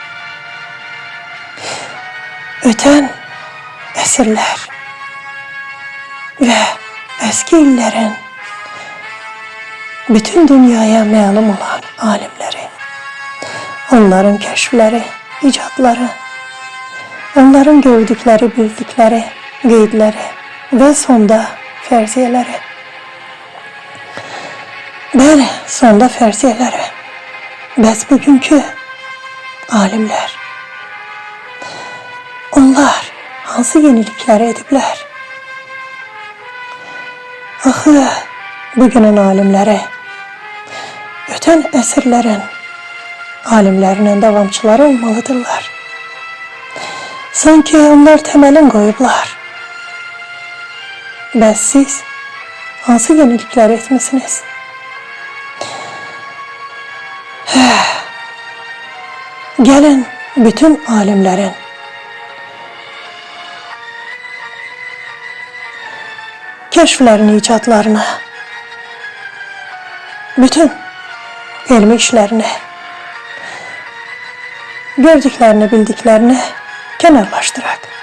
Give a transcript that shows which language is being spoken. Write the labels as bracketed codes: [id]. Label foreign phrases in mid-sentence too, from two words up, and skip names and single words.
[tr] Öten esirler ve eski illerin bütün dünyaya malum olan alimleri, onların keşfleri, icatları, onların gördükleri, bildikleri, qeydləri ve sonda fərziyyələri. [az] Bəli, sonda fərziyyələri. Bəs bugünkü alimler, onlar hansı yenilikləri ediblər? Axı, bugünün alimləri, ötən əsrlərin alimlərinin davamçıları olmalıdırlar. Sanki onlar temelin koyublar. Bəs siz hansı yenilikler etmişsiniz? [tr] Gelin bütün alimlerin keşflerini, icatlarını, bütün ilmi işlerini, gördüklerini, bildiklerini kenarlaştırak.